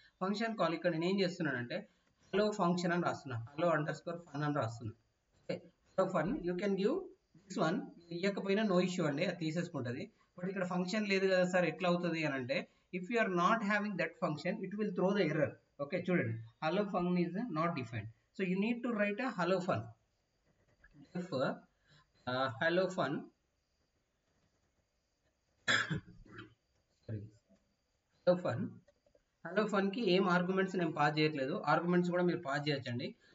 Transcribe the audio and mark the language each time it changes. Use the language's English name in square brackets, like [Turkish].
[Telugu] Function call ఇక్కడ నేను ఏం చేస్తున్నానంటే హలో ఫంక్షన్ అని రాస్తున్నా, హలో అండర్ స్కోర్ ఫన్ అని రాస్తున్నా. Okay, hello fun [English] You can give this one. [Telugu] ఇవ్వకపోయినా నో ఇష్యూ అండి, అది తీసేసుకుంటుంది. బట్ ఇక్కడ ఫంక్షన్ లేదు కదా సార్, ఎట్లా అవుతుంది అని అంటే, [English] If you are not having that function it will throw the error. Okay చూడండి, hello fun is not defined, so you need to write a hello fun. [Telugu] If hello fun sorry, hello fun కి ఏం arguments నేను pass చేయట్లేదు, arguments కూడా మీరు pass చేయొచ్చండి.